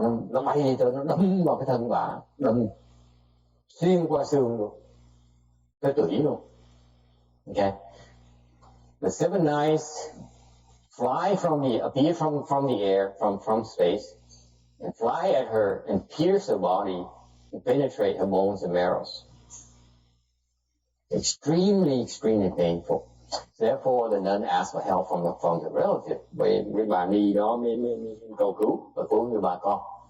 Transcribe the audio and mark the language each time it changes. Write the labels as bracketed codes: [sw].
[vi] Nó bay đi tới, nó đâm vào cái thân bà, đâm xuyên qua xương luôn, tới tủy luôn. [en] Okay. The 7 knives appear from the air, from space, and fly at her and pierce her body and penetrate her bones and marrows. Extremely painful. Therefore, the nun asked for help from the relative. [vi] Với bà ni đó mới cầu cứu người bà con.